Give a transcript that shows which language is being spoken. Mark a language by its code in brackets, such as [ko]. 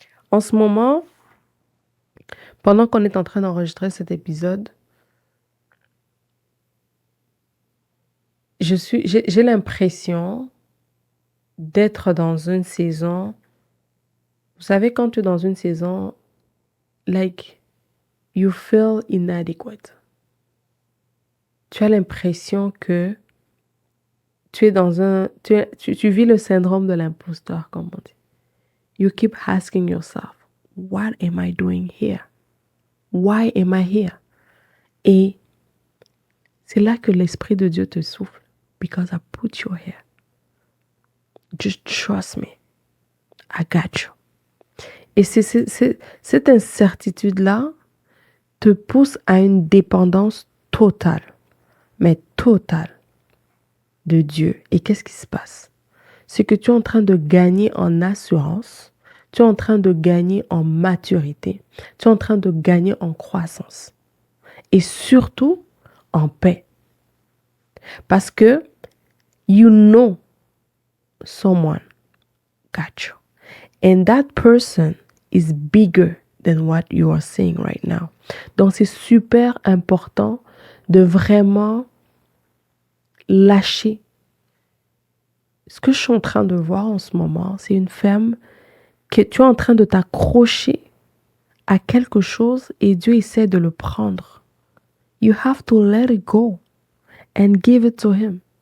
[fr] En ce moment, pendant qu'on est en train d'enregistrer cet épisode, j'ai l'impression d'être dans une saison. Vous savez, quand tu es dans une saison, [en] like, you feel inadequate. [fr] Tu as l'impression que tu es dans un... Tu vis le syndrome de l'imposteur, comme on dit. [en] You keep asking yourself, what am I doing here? Why am I here? [fr] Et c'est là que l'Esprit de Dieu te souffle. [en] Because I put you here. Just trust me. I got you. [fr] Et cette incertitude-là te pousse à une dépendance totale, mais totale, de Dieu. Et qu'est-ce qui se passe? C'est que tu es en train de gagner en assurance, tu es en train de gagner en maturité, tu es en train de gagner en croissance. Et surtout, en paix. Parce que [en] you know someone got you. And that person is bigger than what you are seeing right now. [fr] Donc, c'est super important de vraiment lâcher. Ce que je suis en train de voir en ce moment, c'est une femme que tu es en train de t'accrocher à quelque chose et Dieu essaie de le prendre. [en] You have to let it go and give it to him.